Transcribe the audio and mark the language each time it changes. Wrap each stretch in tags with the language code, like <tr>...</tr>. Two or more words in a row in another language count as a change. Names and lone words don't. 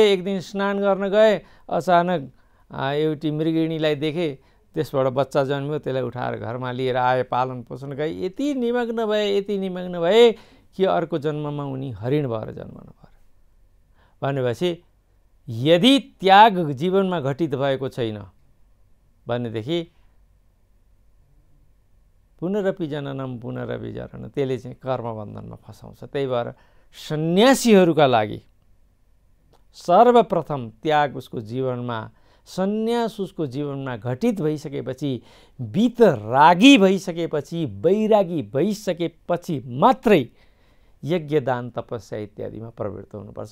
<ne>एक दिन स्नान गर्न गए, अचानक एउटी मृगिणीलाई देखे, त्यसबाट बच्चा जन्मियो। त्यसलाई उठाएर घरमा लिएर आए, पालन पोषण गए। यति निमग्न भए कि अर्को जन्ममा उनी हरिण भएर जन्मनु पर्यो। भनेपछि यदि त्याग जीवनमा घटित भएको छैन भनेदेखि</ne> <sa>पुनरपि जननम पुनरपि जनन,</sa> <ne>त्यसले चाहिँ कर्मबन्धनमा फसाउँछ। त्यही भएर सन्यासीहरूका लागि सर्वप्रथम त्याग उसको जीवनमा, सन्यास उसको जीवनमा घटित भइसकेपछि, वितरागी भइसकेपछि, वैरागी भइसकेपछि मात्रै यज्ञ दान तपस्या इत्यादिमा प्रवृत्त हुनुपर्छ।</ne>